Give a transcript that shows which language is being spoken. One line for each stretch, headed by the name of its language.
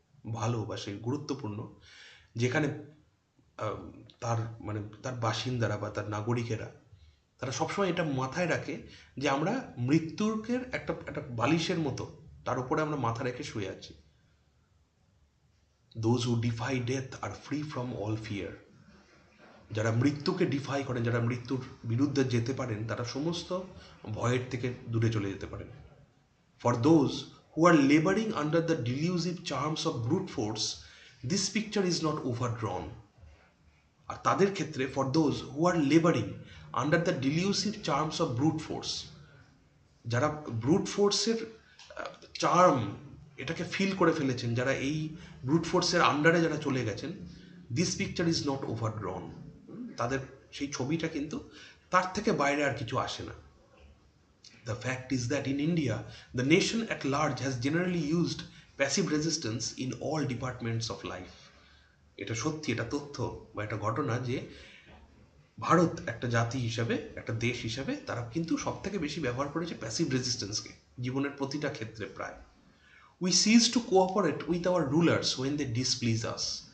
Bangla: ভালো বা সেই গুরুত্বপূর্ণ, যেখানে আহ, তার মানে তার বাসিন্দারা বা তার নাগরিকেরা তারা সবসময় এটা মাথায় রাখে যে আমরা মৃত্যুকে একটা একটা বালিশের মতো তার উপরে আমরা মাথা রেখে শুয়ে আছি।
English: Those who defy death are free from all fear.
Bangla: যারা মৃত্যুকে ডিফাই করেন, যারা মৃত্যুর বিরুদ্ধে যেতে পারেন, তারা সমস্ত ভয়ের থেকে দূরে চলে যেতে পারেন।
English: For those who are laboring under the delusive charms of brute force, this picture is not overdrawn.
Bangla: আর তাদের ক্ষেত্রে
English: for those who are laboring under the delusive charms of brute force,
Bangla: যারা ব্রুট ফোর্সের চার্ম এটাকে feel করে ফেলেছেন, যারা এই brute ফোর্সের আন্ডারে যারা চলে গেছেন,
English: This picture is not overdrawn.
Bangla: তাদের সেই ছবিটা কিন্তু তার থেকে বাইরে আর কিছু আসে না।
English: The fact is that in India, the nation at large has generally used passive resistance in all departments of life.
Bangla: এটা সত্যি, এটা তথ্য বা এটা ঘটনা যে ভারত একটা জাতি হিসাবে, একটা দেশ হিসাবে তারা কিন্তু সব থেকে বেশি ব্যবহার করেছে প্যাসিভ রেজিস্ট্যান্সকে জীবনের প্রতিটা ক্ষেত্রে প্রায়।
English: We cease to cooperate with our rulers when they displease us.